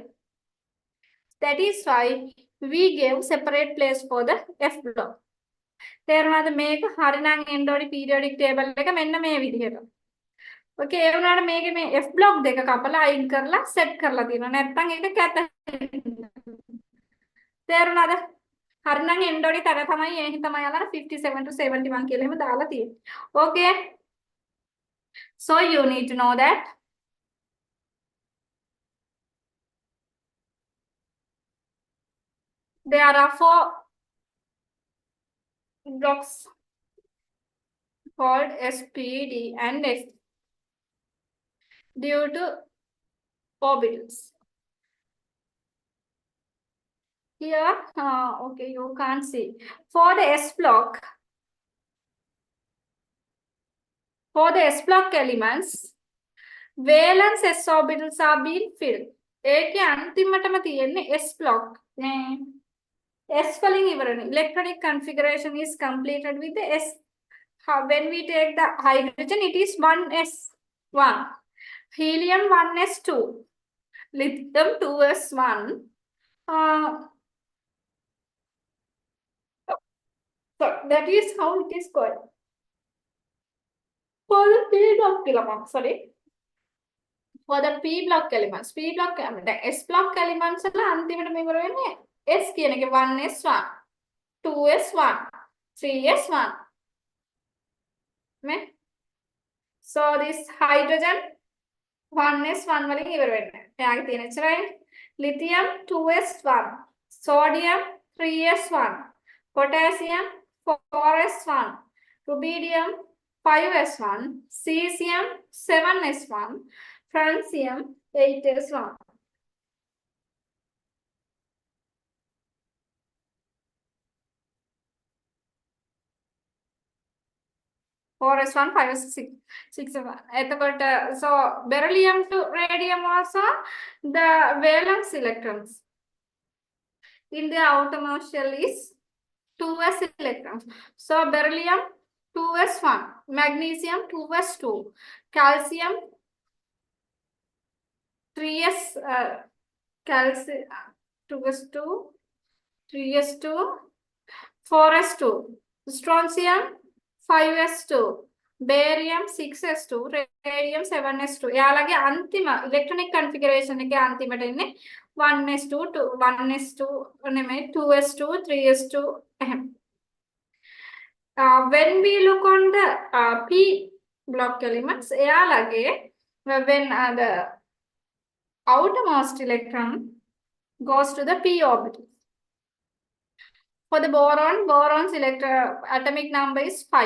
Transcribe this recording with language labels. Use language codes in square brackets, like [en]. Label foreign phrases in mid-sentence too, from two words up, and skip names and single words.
[en] That is why we gave separate place for the F block. [si] තේරුණාද? මේක හරිනම් එන්න ඕනි [en] periodic table [si] එක මෙන්න මේ විදිහට. Okay, ඒ වුණාට මේකේ මේ [en] F block [si] දෙක කපලා අයින් කරලා set කරලා තියෙනවා. නැත්නම් ඒක කැත. තේරුණාද? හරිනම් එන්න ඕනි තර තමයි ඒක තමයි අර 57 to 71 කියලා එහෙම දාලා තියෙන්නේ. [en] Okay, so you need to know that there are 4 blocks called S, P, D and S due to orbitals. Here, okay, you can't see. For the S block elements, valence S orbitals are being filled. [si] ඒකේ අන්තිමටම තියෙන්නේ [en] S block. [si] S වලින් ඉවරනේ. [en] Electronic configuration is completed with the S. When we take the hydrogen, it is 1s1, helium 1s2, lithium 2s1, that is how it is called. For the P block elements, sorry. For the P block elements, S block elements [si] අල්ල අන්තිමට මේ ඉවර වෙන්නේ [en] S [si] කියන එක [en] 1s1, 2s1, 3s1. Ne? So this hydrogen 1s1 [si] වලින් ඉවර වෙන්නේ. එයාගේ තියෙන එච්චරයි. [en] Lithium 2s1, sodium 3s1, potassium 4s1, rubidium 5s1, cesium 7s1, francium 8s1. Four S one, five S six one. So beryllium to radium also the valence electrons in the outermost shell is 2s electrons. So beryllium 2s1, magnesium 2s2, calcium 3s calcium 2s2, 3s2, 4s2, strontium 5s2, barium 6s2, radium 7s2. [si] එයාලගේ අන්තිම [en] electronic configuration [si] එකේ අන්තිමට එන්නේ 1s2, 1s2 නෙමෙයි 2s2, 3s2 එහෙම. [en] When we look on the P block elements, එයාලගේ when the outermost electron goes to the p orbital. For the boron's atomic number is 5.